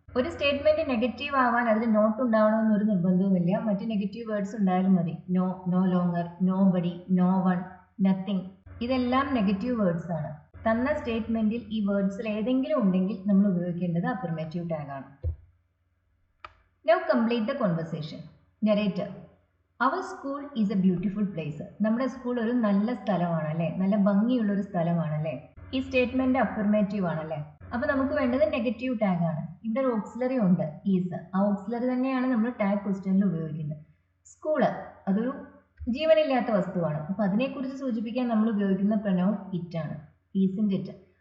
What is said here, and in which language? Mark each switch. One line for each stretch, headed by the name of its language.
Malayalam: ഒരു statement negative ആവാൻ അതിൽ നോട്ട് ഉണ്ടാവണമെന്നൊരു നിർബന്ധവുമില്ല. മറ്റ് നെഗറ്റീവ് വേർഡ്സ് ഉണ്ടായാലും മതി. No, no longer, no buddy, no one, nothing, ഇതെല്ലാം നെഗറ്റീവ് വേർഡ്സ് ആണ്. തന്ന സ്റ്റേറ്റ്മെന്റിൽ ഈ വേർഡ്സിൽ ഏതെങ്കിലും ഉണ്ടെങ്കിൽ നമ്മൾ ഉപയോഗിക്കേണ്ടത് അഫർമേറ്റീവ് ടാഗ് ആണ്.
English: Now complete the conversation. Narrator. Our school is a beautiful place.
Malayalam: നമ്മുടെ സ്കൂൾ ഒരു നല്ല സ്ഥലമാണ് അല്ലേ, നല്ല ഭംഗിയുള്ള ഒരു സ്ഥലമാണ് അല്ലേ. ഈ സ്റ്റേറ്റ്മെന്റ് അഫർമേറ്റീവ് ആണല്ലേ. അപ്പോൾ നമുക്ക് വേണ്ടത് നെഗറ്റീവ് ടാഗ് ആണ്. ഇവിടെ ഒരു ഓക്സിലറി ഉണ്ട്, ഈസ്. ആ ഓക്സിലറി തന്നെയാണ് നമ്മൾ ടാഗ് ക്വസ്റ്റ്യനിൽ ഉപയോഗിക്കുന്നത്. സ്കൂള് അതൊരു ജീവനില്ലാത്ത വസ്തുവാണ്. അപ്പോൾ അതിനെക്കുറിച്ച് സൂചിപ്പിക്കാൻ നമ്മൾ ഉപയോഗിക്കുന്ന പ്രൊനൗൺ ഇറ്റ് ആണ്, ഈസിൻറ്റ് ഇറ്റ്.